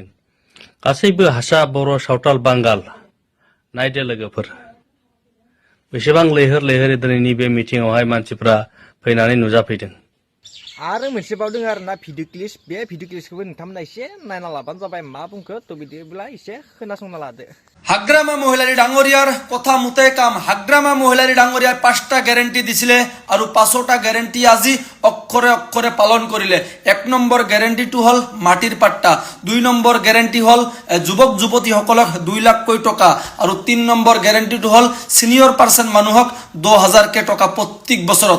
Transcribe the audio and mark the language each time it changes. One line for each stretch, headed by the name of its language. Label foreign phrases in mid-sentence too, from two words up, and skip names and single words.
Bodo: गासैबो हारसा, बर', सावताल, बांगाल, नायदो लोगोफोर बेसेबां लैहोर लैहोर दिनैनि बे मिटिंआवहाय मानसिफ्रा फैनानै नुजाफैदों। आरो मोनसे बाव दङ आरोना
English: video clip,
Bodo: बे भिडिअ क्लिपखौबो नोंथांमोना एसे नायना लाबानो जाबाय मा बुंखो थ' बिदिब्ला एसे खोनासंना लादो।
Assamese: হাগ্রামা মহিলারি ডাঙরিয়ার কথা মতে কাম হাগ্রামা মহিলারি ডাঙরিয়ার 5টা গ্যারেন্টি দিছিলে আর 5টা গ্যারেন্টি আজি অক্ষরে অক্ষরে পালন করিলে। 1 নম্বৰ গ্যারেন্টিটো হল মাটির পাট্টা, 2 নম্বৰ গ্যারেন্টি হল যুবক যুবতী সকলক 2 লাখ কৈ টকা আর 3 নম্বৰ গ্যারেন্টিটো হল
English: senior person
Assamese: মানুহক 2000 কে টকা প্রত্যেক বছৰত।